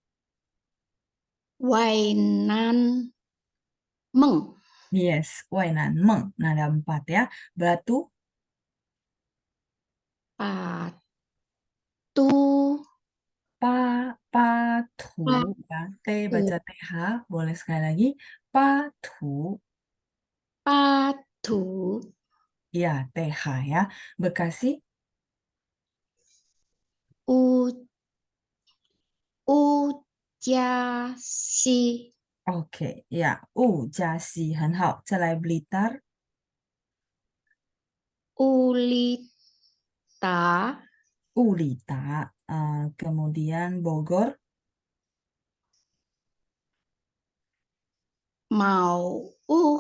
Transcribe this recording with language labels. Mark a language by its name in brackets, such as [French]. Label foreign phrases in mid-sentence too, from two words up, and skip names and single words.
[Chinese] 外南梦 [Indonesian] Yes, Wainan Meng. Nada 4 ya. Batu. [Chinese] 巴都 Patu 巴 [Indonesian] ya. T [Chinese] 土 [Indonesian] baca TH. Boleh sekali lagi. Patu. [Chinese] 巴土 [Indonesian] Ya, TH ya. Bekasi. [Chinese] 乌乌加西 [Indonesian] Oke, ya. Jasi. [Chinese] 很好. 再来 Blitar. 乌里达 [Indonesian] Ulita. Kemudian Bogor. [Chinese] 毛乌